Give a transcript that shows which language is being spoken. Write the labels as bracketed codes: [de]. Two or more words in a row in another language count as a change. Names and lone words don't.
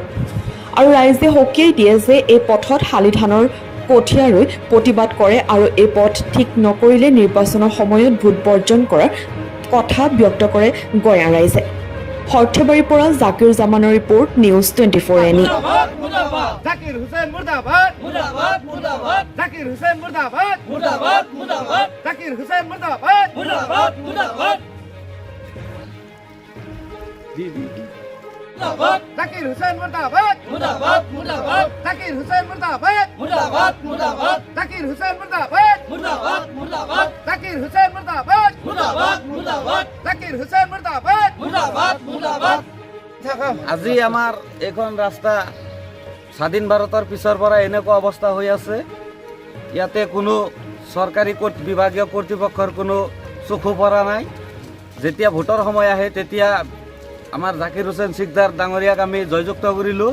[as] আৰু ৰাইজে সকীয়াই দিয়ে যে এই পথত শালি ধানৰ কঠীয়া ৰুই প্ৰতিবাদ কৰে আৰু এই পথ ঠিক নকৰিলে নিৰ্বাচনৰ সময়ত ভোট বৰ্জন কৰাৰ কথা ব্যক্ত কৰে গঞা ৰাইজে। সৰ্থেবাৰীৰ পৰা জাকিৰ জামানৰ ৰিপৰ্ট, নিউজ 24 এনি। জাকির হুসেন মুর্দাবাদ মুর্দাবাদ মুর্দাবাদ জাকির হুসেন মুর্দাবাদ মুর্দাবাদ মুর্দাবাদ জাকির হুসেন মুর্দাবাদ মুর্দাবাদ মুর্দাবাদ মুর্দাবাদ জাকির হুসেন মুর্দাবাদ মুর্দাবাদ মুর্দাবাদ জাকির হুসেন মুর্দাবাদ মুর্দাবাদ মুর্দাবাদ জাকির হুসেন মুর্দাবাদ মুর্দাবাদ মুর্দাবাদ জাকির হুসেন মুর্দাবাদ মুর্দাবাদ মুর্দাবাদ জাকির হুসেন মুর্দাবাদ মুর্দাবাদ মুর্দাবাদ। আজি আমাৰ এইখন ৰাস্তা স্বাধীন ভাৰতৰ পিছৰ পৰা এনেকুৱা অৱস্থা হৈ আছে। ইয়াতে কোনো চৰকাৰী বিভাগীয় কৰ্তৃপক্ষৰ কোনো চকু পৰা নাই। যেতিয়া ভোটৰ সময় আহে তেতিয়া আমাৰ জাকিৰ হুছেইন ঠিকাদাৰ ডাঙৰীয়াক আমি জয়যুক্ত কৰিলোঁ।